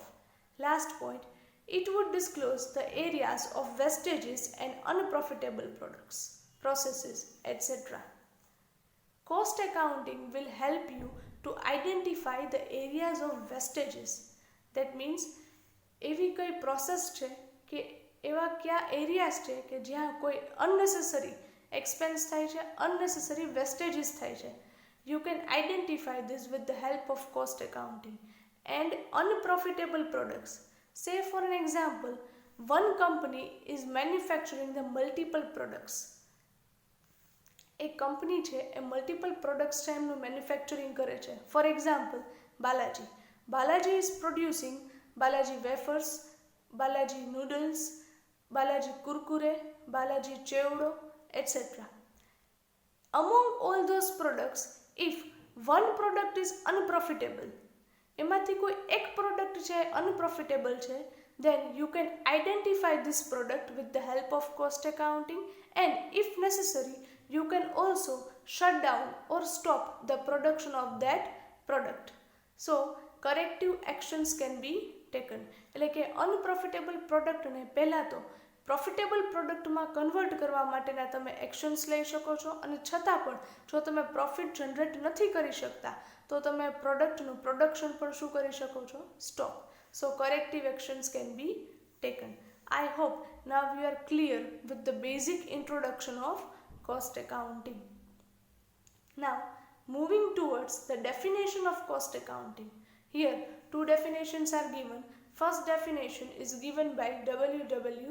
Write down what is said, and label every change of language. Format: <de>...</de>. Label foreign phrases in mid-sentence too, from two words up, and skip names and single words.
<en>Last point, it would disclose the areas of wastages and unprofitable products, processes, etc. Cost accounting will help you to identify the areas of wastages. That means</en> <gu>એવી કઈ પ્રોસેસ છે કે એવા કયા એરિયાઝ છે કે જ્યાં કોઈ</gu> <en>unnecessary expense</en> <gu>થાય છે,</gu> <en>unnecessary wastages</en> <gu>થાય છે.</gu> <en>You can identify this with the help of cost accounting. And unprofitable products. Say for an example, one company is manufacturing the multiple products.</en> <gu>એક કંપની છે એ</gu> <en>multiple products</en> <gu>છે એમનું મેન્યુફેક્ચરિંગ કરે છે.</gu> <en>for example, બાલાજી. બાલાજી is producing બાલાજી વેફર્સ, બાલાજી નૂડલ્સ, બાલાજી કુરકુરે, બાલાજી ચેવડો, etc. Among all those products, if one product is unprofitable,</en> <gu>એમાંથી કોઈ એક પ્રોડક્ટ છે</gu> <en>unprofitable છે, then you can identify this product with the help of cost accounting, and if necessary, you can also shut down or stop the production of that product. So, corrective actions can be taken.</en> <gu>એટલે કે</gu> <en>unprofitable product</en> <gu>ને પહેલા તો પ્રોફિટેબલ પ્રોડક્ટમાં કન્વર્ટ કરવા માટેના તમે એક્શન્સ લઈ શકો છો, અને છતાં પણ જો તમે</gu> <en>profit generate</en> <gu>નથી કરી શકતા તો તમે પ્રોડક્ટનું પ્રોડક્શન પણ શું કરી શકો છો? સ્ટોપ.</gu> <en>so corrective actions can be taken. I hope now you are clear with the basic introduction of cost accounting. Now, moving towards the definition of cost accounting. Here, two definitions are given. First definition is given by W.</en>